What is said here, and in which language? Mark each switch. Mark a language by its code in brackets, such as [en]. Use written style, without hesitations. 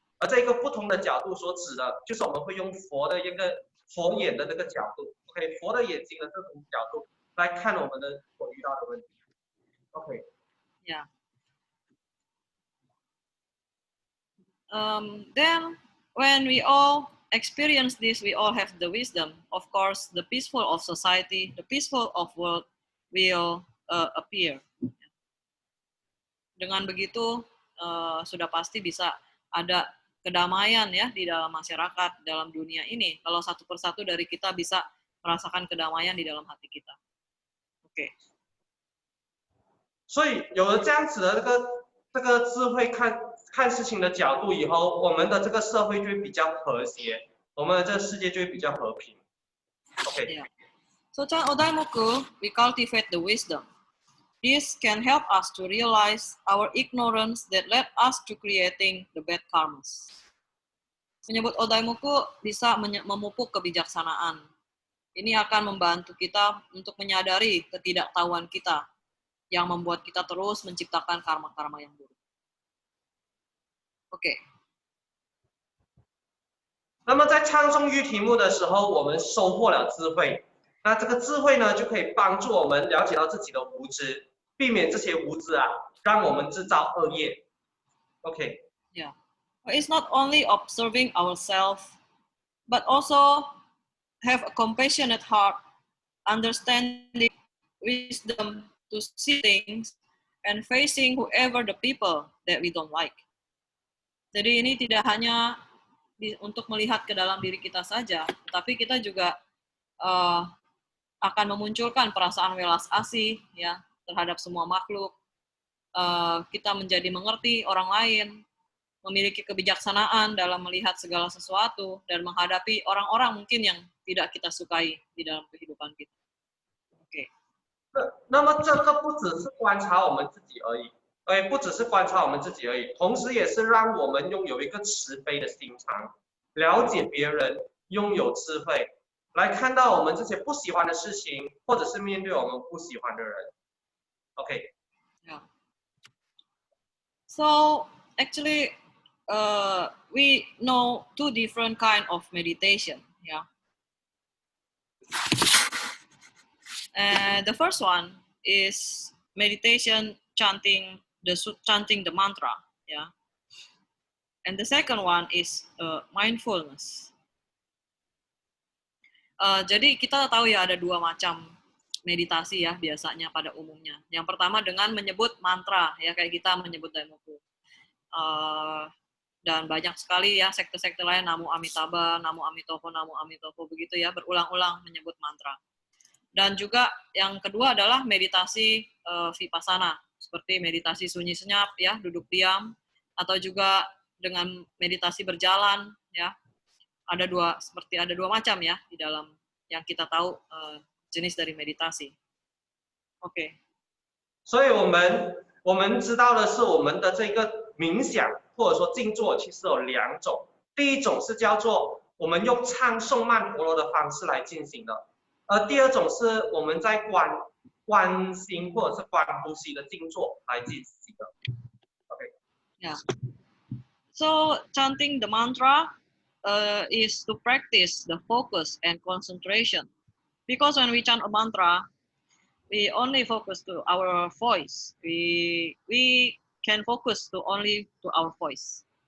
[zh] 而这个不同的角度所指的，就是我们会用佛的一个佛眼的这个角度 ，OK， 佛的眼睛的这种角度来看我们的所遇到的问题 ，OK。 Yeah. [en] Then when we all experience this, we all have the wisdom. Of course, the peaceful of society, the peaceful of world will appear. [id] Dengan begitu, sudah pasti bisa ada kedamaian ya di dalam masyarakat, dalam dunia ini. Kalau satu persatu dari kita bisa merasakan kedamaian di dalam hati kita. Oke. [zh] 所以有了这样子的这个智慧看事情的角度以后，我们的这个社会就会比较和谐，我们的这个世界就会比较和平。 OK。 [en] Yeah. So Chan Odaimuku, we cultivate the wisdom. This can help us to realize our ignorance that led us to creating the bad karmas. [id] Menyebut Odaimuku bisa memupuk kebijaksanaan. Ini akan membantu kita untuk menyadari ketidaktahuan kita yang membuat kita terus menciptakan karma-karma yang buruk. Oke. [zh] 那么在唱诵御题目的时候，我们收获了智慧。那这个智慧呢，就可以帮助我们了解到自己的无知，避免这些无知啊，让我们制造恶业。 OK。 Yeah. [en] It's not only observing ourselves, but also have a compassionate heart, understanding, wisdom to see things, and facing whoever the people that we don't like. [id] Jadi ini tidak hanya untuk melihat ke dalam diri kita saja, tapi kita juga akan memunculkan perasaan welas asih ya terhadap semua makhluk. Kita menjadi mengerti orang lain, memiliki kebijaksanaan dalam melihat segala sesuatu dan menghadapi orang-orang mungkin yang tidak kita sukai di dalam kehidupan kita. Oke. [zh] 那么这个不只是观察我们自己而已，不只是观察我们自己而已，同时也是让我们拥有一个慈悲的心肠，了解别人，拥有智慧，来看到我们这些不喜欢的事情，或者是面对我们不喜欢的人。 OK。 [en] Yeah. So actually, we know two different kind of meditation. Yeah. And the first one is meditation chanting the mantra. Yeah. And the second one is mindfulness. [id] Jadi kita tahu ya ada dua macam meditasi ya biasanya pada umumnya. Yang pertama dengan menyebut mantra ya kayak kita menyebut Daimoku. Dan banyak sekali ya sekte-sekte lain Namo Amitabha, Namo Amitofo begitu ya berulang-ulang menyebut mantra. Dan juga yang kedua adalah meditasi vipassana seperti meditasi sunyi senyap ya duduk diam atau juga dengan meditasi berjalan ya. Ada dua macam ya di dalam yang kita tahu jenis dari meditasi. Oke. [zh] 所以我们知道的是我们的这个冥想或者说静坐其实有两种，第一种是叫做我们用唱诵曼陀罗的方式来进行的，而第二种是我们在观心或者是观呼吸的静坐来进行的。 OK。 Yeah. [en] So chanting the mantra is to practice the focus and concentration. Because when we chant a mantra, we only focus to our voice. We can focus only to our voice.